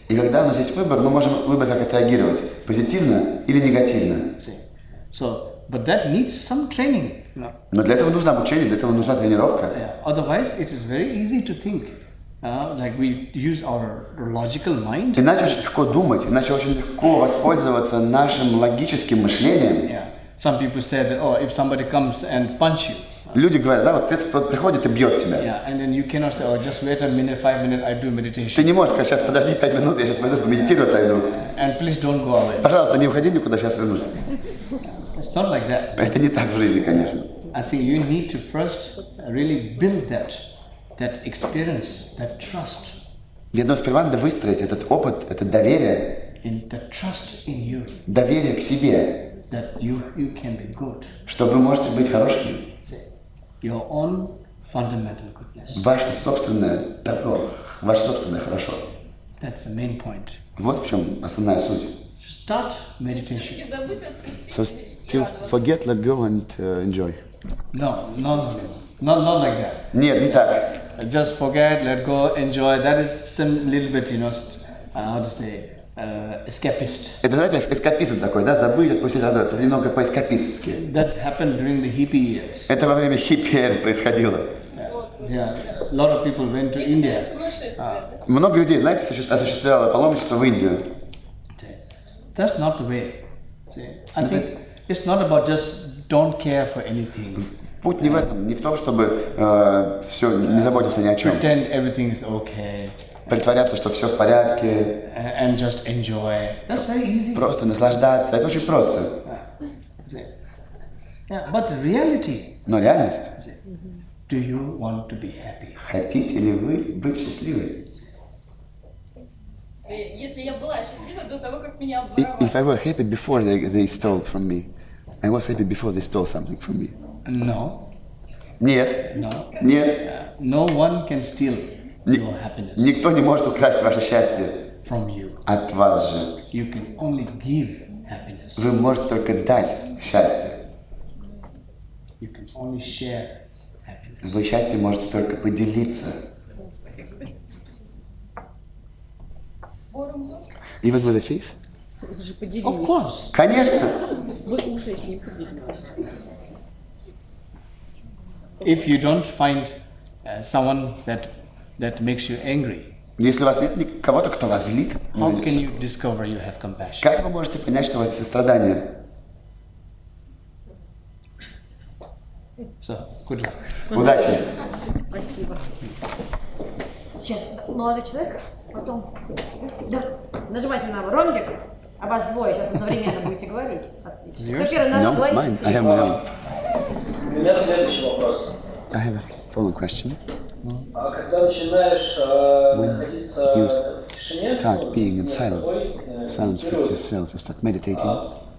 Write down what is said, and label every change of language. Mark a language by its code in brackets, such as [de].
[ru] И когда у нас есть выбор, мы можем выбрать, как отреагировать, позитивно или негативно. [en] See. So, but that needs some training. No. [ru] Но для этого нужно обучение, для этого нужна тренировка. [en] Yeah. Otherwise, it is very easy to think. Like we use our logical mind. [ru] Иначе очень легко думать, иначе очень легко воспользоваться нашим логическим мышлением. [en] Yeah. Some people say that, oh, if somebody comes and punch you. [ru] Люди говорят, да, вот кто-то приходит и бьет тебя. [en] Yeah, and then you cannot say, oh, just wait a minute, 5 minutes, I do [ru] Ты [en] meditation. [ru] не можешь сказать, сейчас подожди 5 минут, я сейчас пойду помедитирую, отойду. [en] And please don't go away. [ru] Пожалуйста, не уходи никуда, сейчас вернусь. [en] It's not like that. [ru] Это не так в жизни, конечно. [en] I think you need to first really build that experience, that trust, [ru] Я думаю, сперва надо выстроить этот опыт, это доверие, [en] in the trust in you [ru] доверие к себе, [en] that you can be good. [ru] что вы можете быть хорошими. [en] Your own fundamental goodness. [ru] Ваше собственное добро, ваше собственное хорошо. [en] That's the main point. [ru] Вот в чем основная суть. [en] Start meditation. [ru] И забыть отпустить. [en] So still forget, let go, and enjoy. No, not like that. [ru] Нет, не так. [en] Just forget, let go, enjoy. That is some little bit, how to say, escapist. [ru] Это, знаете, эскапизм такой, да, забыть, отпустить, радоваться, это немного по-эскапистски. [en] That happened during the hippie years. [ru] Это во время хиппи-эры происходило. [en] Yeah, a lot of people went to India. [ru] Много людей, знаете, осуществляло паломничество в Индию. [en] That's not the way. See, I think it's not about just don't care for anything. [ru] Путь не в этом, не в том, чтобы все, не заботиться ни о чем. [en] Pretend everything is okay [ru] Притворяться, что все в порядке, [en] and just enjoy. That's very easy. [ru] просто наслаждаться. Это очень просто. [en] See. Yeah, but the reality, [ru] Но реальность. [en] do you want to be happy? [ru] Хотите ли вы быть счастливы? Если я была счастлива до того, как меня [en] If I [ru] обворовали. [en] were happy before they stole from me, I was happy before they stole something from me. No, [ru] Нет. [en] no. [ru] Нет. [en] No one can steal your happiness [ru] Никто не может украсть ваше счастье [en] from you. [ru] от вас же. [en] You can only give happiness. [ru] Вы можете только дать счастье. [en] You can only share happiness. [ru] Вы счастье можете только поделиться. Спором тоже. [en] Even with a thief? [ru] Вы же [en] Of [ru] поделились. [en] course. [ru] Конечно. Вы уже с ним поделились. [en] If you don't find someone that makes you angry, [ru] если у вас нет кого-то, кто вас злит, [en] how can you discover you have compassion? [ru] как вы можете понять, что у вас есть сострадание? [en] So, good luck. [ru] Удачи! Спасибо. Сейчас, молодой человек, потом... Да. Нажимайте на ромбик, а вас двое, сейчас одновременно будете говорить. Отлично. Кто первый [en] No, [ru] нажал, [en] it's mine. I have my own. [ru] У меня следующий вопрос. [en] I have a following question. [ru] Когда начинаешь находиться в тишине, [en] Start being in silence with yourself, you start meditating.